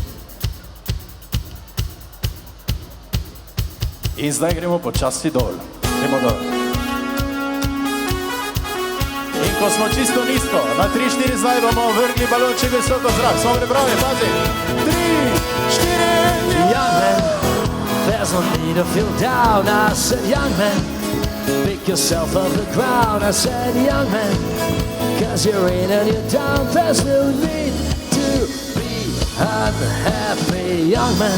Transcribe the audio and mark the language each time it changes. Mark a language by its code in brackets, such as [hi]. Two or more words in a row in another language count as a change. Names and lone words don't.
[sl] In zdaj gremo počasi dol. Gremo dol. In ko smo čisto nizko, na 3-4 zdaj bomo vrgli balonček visoko v zrak. Smo prebrali, pazi. 3, 4, [en] young man, there's no need to feel down. I said, young man, pick yourself off the ground. I said, young man, cause you're in and you're down. There's no need to be unhappy, young man.